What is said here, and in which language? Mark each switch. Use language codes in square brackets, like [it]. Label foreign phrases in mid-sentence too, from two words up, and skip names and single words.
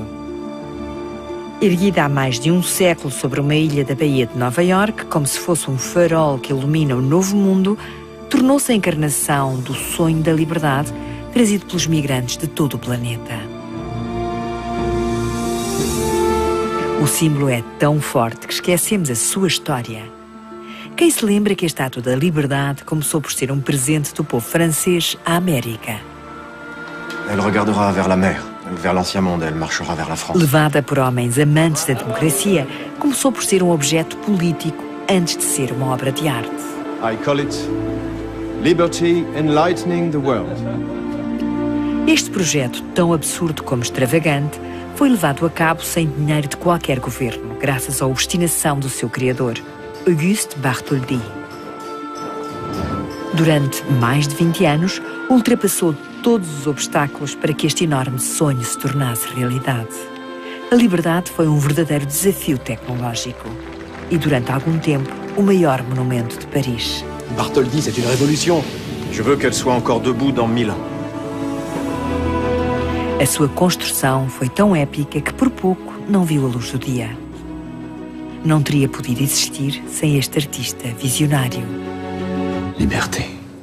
[pt] Erguida há mais de um século sobre uma ilha da Baía de Nova Iorque, como se fosse um farol que ilumina o novo mundo, tornou-se a encarnação do sonho da liberdade trazido pelos migrantes de todo o planeta. O símbolo é tão forte que esquecemos a sua história. Quem se lembra que a Estátua da Liberdade começou por ser um presente do povo francês à América? [fr] Elle regardera vers la mer, vers l'ancien monde, elle marchera vers la France. [pt] Levada por homens amantes da democracia, começou por ser um objeto político antes de ser uma obra de arte. [en] I call it Liberty Enlightening the World. [pt] Este projeto, tão absurdo como extravagante, foi levado a cabo sem dinheiro de qualquer governo, graças à obstinação do seu criador, Auguste Bartholdi. Durante mais de 20 anos, ultrapassou todos os obstáculos para que este enorme sonho se tornasse realidade. A liberdade foi um verdadeiro desafio tecnológico e, durante algum tempo, o maior monumento de Paris. [fr] Bartholdi, c'est une révolution. Je veux qu'elle soit encore debout dans 1000 ans. [pt] A sua construção foi tão épica que por pouco não viu a luz do dia. Não teria podido existir sem este artista visionário. Liberté.